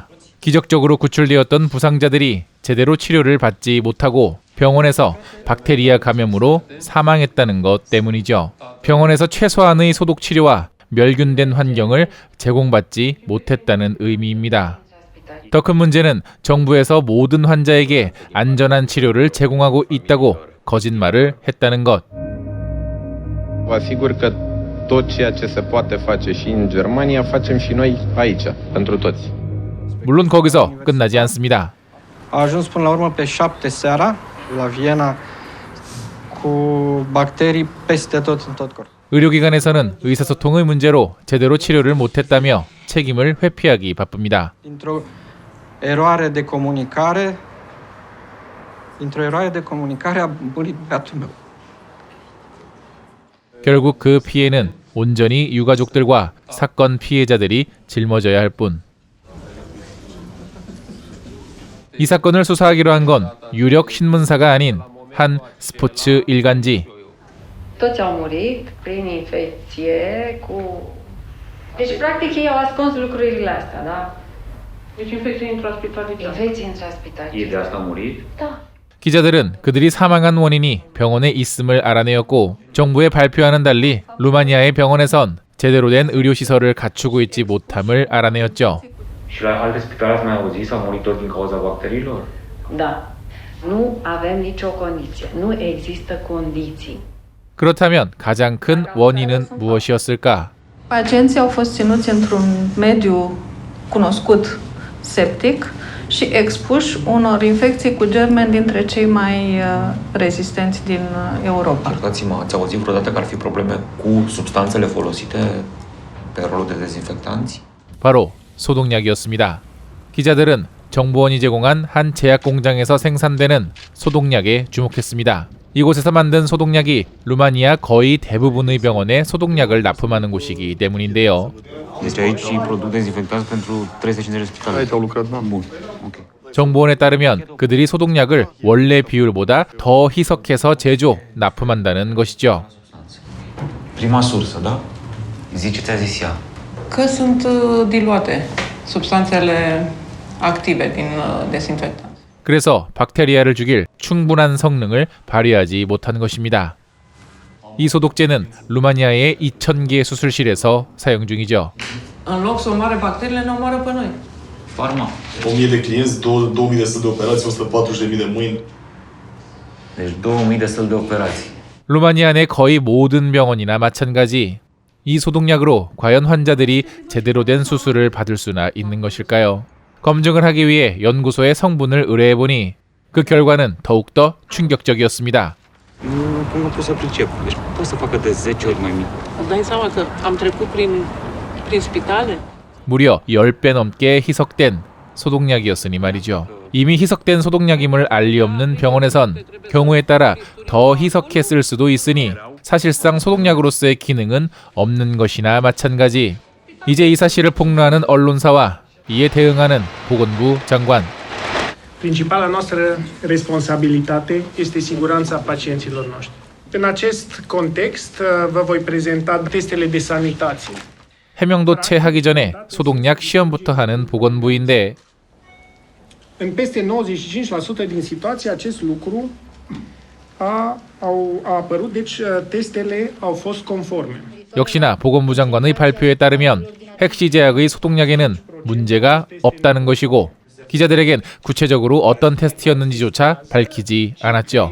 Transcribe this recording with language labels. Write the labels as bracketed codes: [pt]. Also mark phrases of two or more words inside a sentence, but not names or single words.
[ko] 기적적으로 구출되었던 부상자들이 제대로 치료를 받지 못하고 병원에서 박테리아 감염으로 사망했다는 것 때문이죠. 병원에서 최소한의 소독 치료와 멸균된 환경을 제공받지 못했다는 의미입니다. 더 큰 문제는 정부에서 모든 환자에게 안전한 치료를 제공하고 있다고 거짓말을 했다는 것. [ro] Vă asigur că tot ceea ce se poate face și în Germania facem și noi aici, pentru toți. [ko] 물론 거기서 끝나지 않습니다. [ro] A ajuns până la urmă pe 7 seara la Viena cu bacterii peste tot în tot corpul. [ko] 의료기관에서는 의사소통의 문제로 제대로 치료를 못했다며 책임을 회피하기 바쁩니다. [ro] Dintr-o eroare de comunicare a murit băiatul meu. [ko] 결국 그 피해는 온전히 유가족들과 사건 피해자들이 짊어져야 할 뿐. 이 사건을 수사하기로 한 건 유력 신문사가 아닌 한 스포츠 일간지. [ro] Toți au murit prin infecție cu... Deci, practic, ei au ascuns lucrurile astea, da? Deci infecție intraspitalice. Infecție intraspitalice. Ei de asta au murit? Da. [ko] 기자들은 그들이 사망한 원인이 병원에 있음을 알아내었고 정부의 발표와는 달리 루마니아의 병원에선 제대로 된 의료시설을 갖추고 있지 못함을 알아내었죠. [ro] Și la alte spitale ați mai auzit s-au murit tot din cauza bacteriilor? Da. Nu avem nicio condiție. Nu există condiții. [ko] 그렇다면 가장 큰 원인은 무엇이었을까? [ro] Pacienții au fost ținuți într-un mediu cunoscut septic și expuși unor infecții cu germeni dintre cei mai rezistenți din Europa. Iertați-mă, ați auzit vreodată că ar fi probleme cu substanțele folosite pe rolul de dezinfectanți? [ko] 바로 소독약이었습니다. 기자들은 정보원이 제공한 한 제약 공장에서 생산되는 소독약에 주목했습니다. 이곳에서 만든 소독약이 루마니아 거의 대부분의 병원에 소독약을 납품하는 곳이기 때문인데요. [ro] Deci aici produc dezinfectanți pentru 350 de spitale. Aici au lucrat, da. Bun, ok. [ko] 정보원에 따르면 그들이 소독약을 원래 비율보다 더 희석해서 제조, 납품한다는 것이죠. [ro] Prima sursă, da? Zici ce ți-a zis ea. Că sunt diluate substanțele active din dezinfectant. [ko] 그래서 박테리아를 죽일 충분한 성능을 발휘하지 못한 것입니다. 이 소독제는 루마니아의 2,000개 수술실에서 사용 중이죠. [ro] În loc să omoare bacteriile, ne omoară pe noi. Farma. 1000 de clienți, 2000 de săli de operații, 140.000 de mâini. Deci 2000 de săli de operații. [ko] 루마니아 내 거의 모든 병원이나 마찬가지. 이 소독약으로 과연 환자들이 제대로 된 수술을 받을 수나 있는 것일까요? 검증을 하기 위해 연구소에 성분을 의뢰해보니 그 결과는 더욱더 충격적이었습니다. [ro] Nu pot să pricep. Deci pot să facă de 10 ori mai mic. Îți dai seama că am trecut prin spitale? [ko] 무려 10배 넘게 희석된 소독약이었으니 말이죠. 이미 희석된 소독약임을 알 리 없는 병원에선 경우에 따라 더 희석해 쓸 수도 있으니 사실상 소독약으로서의 기능은 없는 것이나 마찬가지. 이제 이 사실을 폭로하는 언론사와 이에 대응하는 보건부 장관. [ro] Principala noastră responsabilitate este siguranța pacienților noștri. În acest context, vă voi prezenta testele de sanitație. [ko] 해명도 채 하기 전에 소독약 시험부터 하는 보건부인데 [ro] În peste 95% din situații, acest lucru a apărut, deci testele au fost conforme. [ko] 역시나 보건부 장관의 발표에 따르면 핵시 제약의 소독약에는 문제가 없다는 것이고 기자들에겐 구체적으로 어떤 테스트였는지조차 밝히지 않았죠.